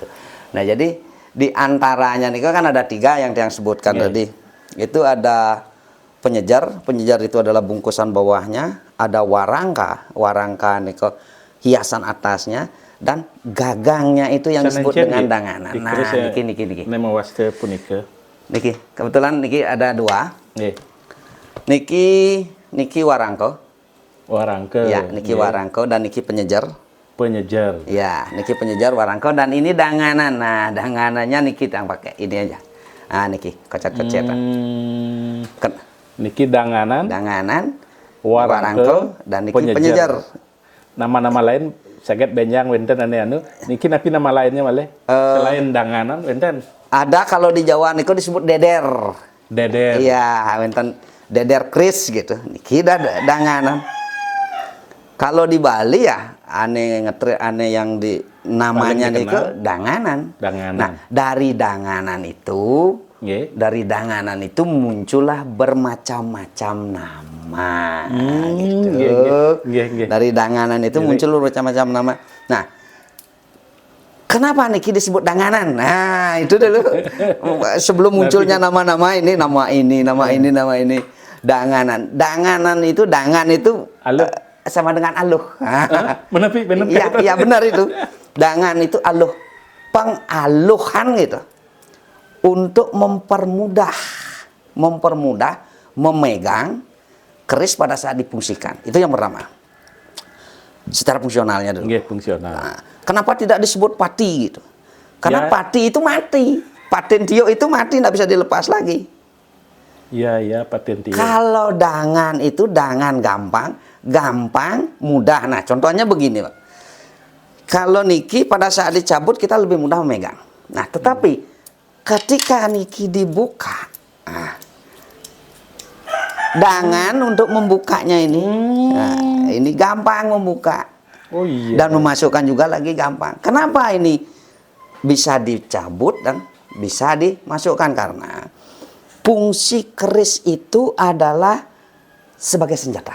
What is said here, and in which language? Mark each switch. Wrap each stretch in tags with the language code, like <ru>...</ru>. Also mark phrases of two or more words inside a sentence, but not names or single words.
<id>Nah, jadi di antaranya nih kan ada 3 yang sebutkan tadi. Itu ada penyejar itu adalah bungkusan bawahnya, ada warangka nih hiasan atasnya, dan gagangnya itu yang disebut dengan danganan.</id> <jv>Nah, niki. Nama waste punika.</jv> <id>Niki, kebetulan niki ada 2.</id> <jv>Nggih. Niki warangko.</jv> <id>Ya,</id> <jv>niki warangko</jv> <id>dan</id> <jv>niki penyejar.</jv> <id>Ya,</id> <jv>niki penyejar warangko</jv> <id>dan ini danganan. Nah, danganannya niki yang pakai ini aja. Nah,</id> <jv>niki kocet-kocetan. Niki danganan,</jv> <id>warangko dan</id> <jv>niki penyejar. Nama-nama lain saged benjang wenten anu. Niki napi</jv> <id>nama lainnya</id> <jv>malih?</jv> <id>Selain danganan</id> <jv>wenten?</jv> <id>Ada, kalau di Jawa niku disebut deder. Iya,</id> <jv>wenten deder keris gitu. Niki danganan.</jv> <id>Kalau di Bali ya aneh yang di namanya itu danganan. Nah, dari danganan itu muncullah bermacam-macam nama. Gitu. Dari danganan itu muncul bermacam-macam nama. Nah, Kenapa niki disebut danganan? Nah, itu dulu sebelum munculnya nama-nama ini, nama ini. Danganan. Danganan itu Aluh. sama dengan aluh. Benar Iya benar itu. Dangan itu aluh. Pengaluhan gitu. Untuk mempermudah memegang keris pada saat difungsikan. Itu yang pertama. Secara fungsionalnya dulu. Nggih, fungsional. Nah, kenapa tidak disebut pati gitu? Karena Ya. pati itu mati. Patentio itu mati, nggak bisa dilepas lagi. Iya, patentio. Kalau dangan itu dangan gampang, mudah. Nah, contohnya begini, Pak. Kalau niki pada saat dicabut kita lebih mudah memegang. Nah, tetapi ketika niki dibuka, dangan untuk membukanya ini, ini gampang membuka. Oh iya. Dan memasukkan juga lagi gampang. Kenapa ini bisa dicabut dan bisa dimasukkan? Karena fungsi keris itu adalah sebagai senjata.</id>